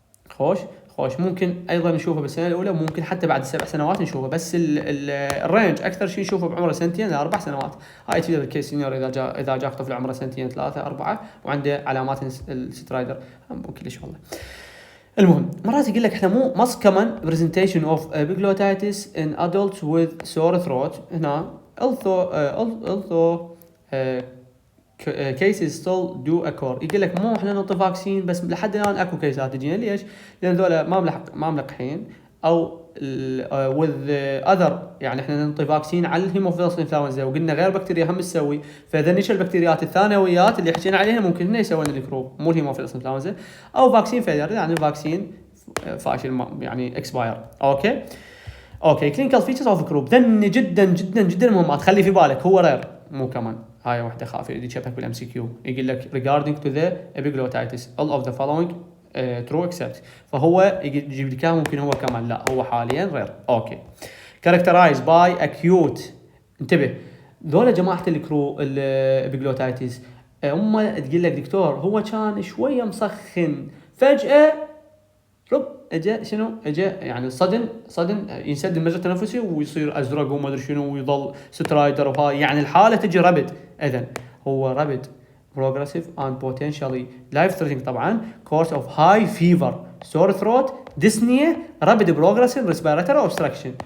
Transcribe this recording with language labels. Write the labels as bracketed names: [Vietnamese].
[Arabic] خوش ممكن ايضا نشوفه بالسنه الاولى، ممكن حتى بعد 7 سنوات نشوفه، بس الرينج اكثر شيء نشوفه بعمره 2 إلى 4 سنوات. هاي تفيد الكيس سينيور اذا جاك طفل عمره 2 3 4 وعنده علامات السترايدر مو كلش والله. المهم مرات يقول لك احنا مو [English] most common presentation of epiglottitis in adults with sore throat. [Arabic] هنا [English] although cases still do occur. [Arabic] يقول لك مو احنا نعطي فاكسين بس لحد الان اكو كيسات تجينا. ليش؟ لان ذولا ما ملقحين او with other، يعني احنا ننطي فاكسين على الهيموفيلس انفلونزا وقلنا غير بكتيريا هم تسوي، فذنيش البكتيريات الثانويات اللي حكينا عليها ممكن هن يسوون الكروب مو الهيموفيلس انفلونزا، او فاكسين فيلر يعني فاكسين فاشل يعني اكسباير. اوكي كلينيكال فيتشرز اوف كروب ذن جدا جدا جدا مهمات، خلي في بالك هو رير مو كمان. هاي واحده خافيه اللي تشبهك بالام سي كيو، يقول لك [English] regarding to the epiglottitis all of the following true except، [Arabic] فهو يجيب لك ممكن هو كمان لا هو حاليا رير. اوكي characterized by acute، انتبه ذولا جماعه الابيجلوتايتس هم تقول لك دكتور هو كان شويه مسخن فجاه رب اجى شنو اجى يعني صدن ينسد المجرى التنفسي ويصير ازرق وما ادري شنو ويظل سترايدر وهاي، يعني الحاله تجي رابد. اذا هو رابد [English] progressive and potentially life threatening طبعا course of high fever sore throat dyspnea rapid progressive respiratory obstruction.